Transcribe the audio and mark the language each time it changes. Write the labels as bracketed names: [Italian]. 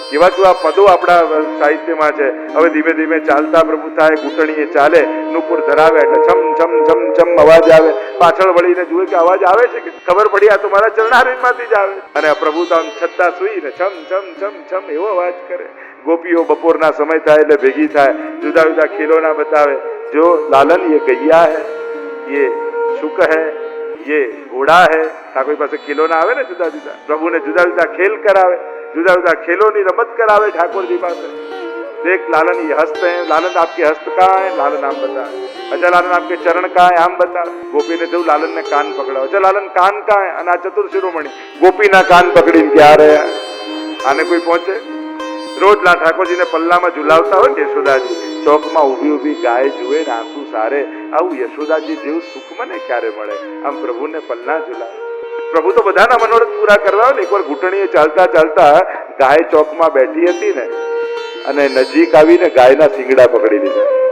[Gujarati] કેવા કેવા પદો આપણા સાહિત્યમાં છે. હવે ધીમે ધીમે ચાલતા પ્રભુ થાય, ઘૂંટણીએ ચાલે, નુપુર ધરાવે એટલે છમ છમ છમ છમ અવાજ આવે. પાછળ વળીને જુએ કે અવાજ આવે છે કે ખબર પડી આ તો મારા ચરણારવિંદમાંથી જ આવે. અને પ્રભુ તો આમ છતાં સુઈને છમ છમ છમ છમ એવો અવાજ કરે. ગોપીઓ બપોરના સમય થાય એટલે ભેગી થાય, જુદા જુદા ખીલોના બતાવે. [Hindi] જો લાલન ये गैया है, ये शुक है, ये घोड़ा है. [Gujarati] ઠાકોર પાસે ખીલોના આવે ને જુદા જુદા, પ્રભુને જુદા જુદા ખેલ કરાવે, જુદા જુદા ખેલોની રમત કરાવે ઠાકોરજી પાસે. [Hindi] देख लालन ये हस्त है, लालन आपके हस्त कहाँ है, लालन आम बता. अच्छा लालन आपके चरण कहाँ है, आम बता. गोपी ने जब लालन ने कान पकड़ा, अच्छा लालन कान कहाँ है, [Gujarati] અને આ ચતુર શિરોમણી ગોપી ના કાન પકડીને ક્યાં રહ્યા. આને કોઈ પહોંચે? રોજ ઠાકોરજીને પલ્લામાં ઝુલાવતા હોય ને યશોદાજી, ચોકમાં ઊભી ઊભી ગાય જુએ ને આંસુ સારે. આવું યશોદાજી જેવું સુખ મને ક્યારે મળે? આમ પ્રભુને પલ્લા ઝુલાવે. પ્રભુ તો બધાના મનોરથ પૂરા કરવા. એકવાર ઘૂંટણીએ ચાલતા ચાલતા ગાય ચોકમાં બેઠી હતી ને, અને નજીક આવીને ગાયના શિંગડા પકડી લીધા.